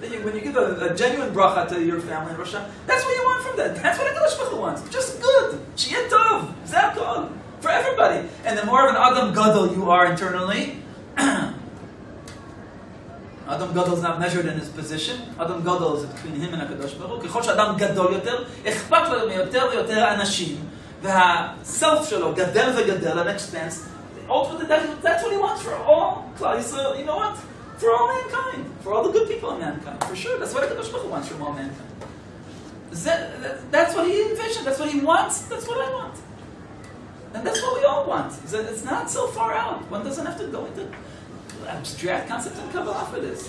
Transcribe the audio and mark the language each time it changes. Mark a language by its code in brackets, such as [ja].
[en] When you give a genuine bracha to your family in Rosh Hashana, that's what you want from that. That's what HaKadosh Baruch Hu wants. Just good. [he] Shiyeh tov. Zeh kol. [en] For everybody. And the more of an Adam Gadol you are internally, Adam Gadol is not measured in his position. Adam Gadol is between him and HaKadosh Baruch Hu. [he] ככל שאדם גדול יותר, אכפת לו מיותר ויותר אנשים, והself שלו גדל וגדל [en] and expands. Ultimately, that's what he wants for all Klal Yisrael. You know what? For all mankind. For all the good people in mankind. For sure. That's what HaKadosh Baruch Hu wants from all mankind. That's what he envisioned. That's what he wants. That's what I want. And that's what we all want. It's not so far out. One doesn't have to go into abstract concepts and Kabbalah for this.